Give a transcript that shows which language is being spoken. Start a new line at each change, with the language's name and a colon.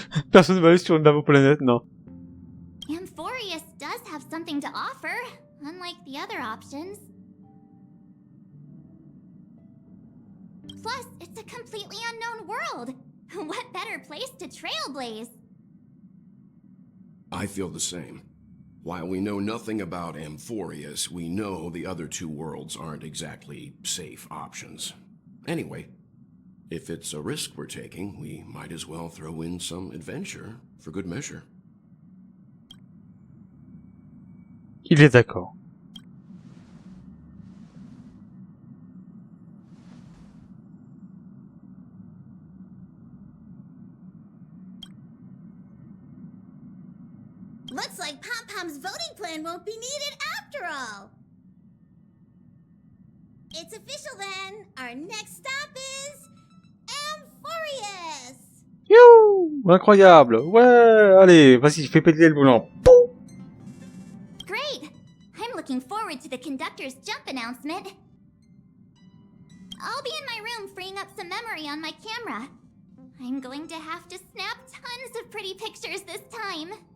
French: Personne ne va aller sur une planète, non.
English: Amphorius does have something to offer, unlike the other options. Plus, it's a completely unknown world. What better place to trailblaze? I feel the same. While we know nothing about Amphorius, we know the other two worlds aren't exactly safe options. Anyway, if it's a risk we're taking, we might as well throw in some adventure for good measure.
French: Il est d'accord.
English: Looks like Pom-Pom's voting plan won't be needed after all. It's official then. Our next stop is Amphorius.
French: You. Incroyable. Ouais, allez, vas-y, fais péter le boulon.
English: Great! I'm looking forward to the conductor's jump announcement. I'll be in my room freeing up some memory on my camera. I'm going to have to snap tons of pretty pictures this time.